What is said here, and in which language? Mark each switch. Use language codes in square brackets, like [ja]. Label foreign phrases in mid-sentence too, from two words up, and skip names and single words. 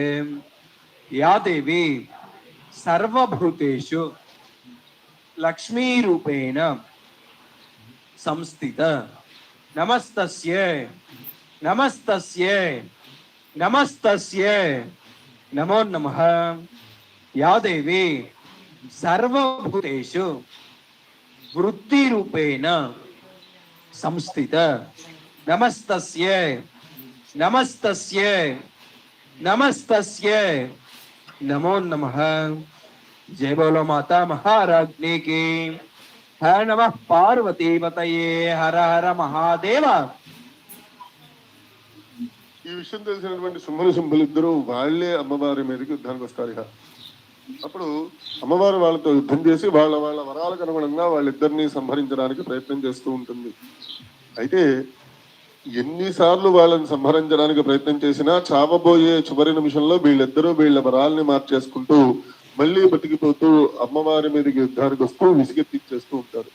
[sa] యా దేవి సర్వభూతేషు లక్ష్మీ రూపేణ సంస్థిత నమస్తస్యై నమస్తస్యై నమస్తస్యై నమో నమః. యా దేవి సర్వభూతేషు వృత్తి రూపేణ సంస్థిత నమస్తస్యై నమస్తస్యై నమస్తస్యై नमो नमः. [hi] जय बोलो माता महाराज्ञी की. [sa] हर नमः पार्वती पतये हर हर महादेव. [te] ఈ విషయం తెలిసినటువంటి శుంభని శుంభులు ఇద్దరు వాళ్లే అమ్మవారి మీదకి యుద్ధానికి వస్తారు. ఇక అప్పుడు అమ్మవారు వాళ్ళతో యుద్ధం చేసి వాళ్ళ వాళ్ళ వరాలకు అనుగుణంగా వాళ్ళిద్దరిని సంహరించడానికి ప్రయత్నం చేస్తూ ఉంటుంది. అయితే ఎన్నిసార్లు వాళ్ళని సంహరించడానికి ప్రయత్నం చేసినా చావబోయే చివరి నిమిషంలో వీళ్ళిద్దరూ వీళ్ళ వరాల్ని మార్చేసుకుంటూ మళ్ళీ బతికిపోతూ అమ్మవారి మీదకి యుద్ధానికి వస్తూ విసిగెత్తిచ్చేస్తూ ఉంటారు.